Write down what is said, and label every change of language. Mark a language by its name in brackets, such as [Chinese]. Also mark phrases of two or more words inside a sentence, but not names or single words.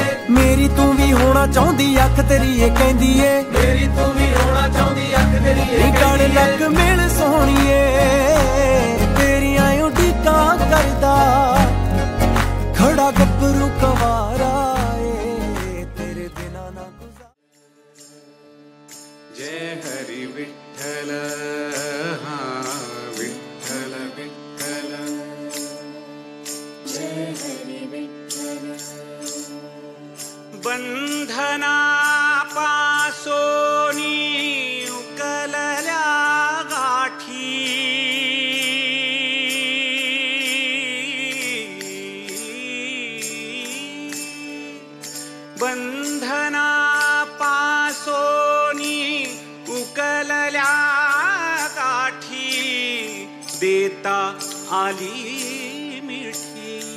[Punjabi] ਮੇਰੀ ਤੂੰ ਵੀ ਹੋਣਾ ਚਾਹੁੰਦੀ ਅੱਖ ਤੇਰੀ ਏ ਕਹਿੰਦੀ ਏ, ਮੇਰੀ ਤੂੰ ਵੀ ਹੋਣਾ ਚਾਹੁੰਦੀ ਅੱਖ ਤੇਰੀ ਏ ਗੜ ਕਹਿੰਦੀ ਏ। ਲੱਗ ਮਿਲ ਸੋਹਣੀਏ ਤੇਰੀਆਂ ਉਡੀਕਾਂ ਕਰਦਾ, ਖੜਾ ਗੱਭਰੂ ਕਵਾਰਾ ਏ ਤੇਰੇ ਬਿਨਾ ਨਾ ਗੁਜ਼ਾਰਾ। [Marathi] जय हरि विठ्ठल हाँ विठ्ठल विठ्ठल जय हरि विठ्ठल। बंधना पासोनी उकलल्या गाठी, बंधना पासोनी उकलल्या गाठी, देता आली मिठी,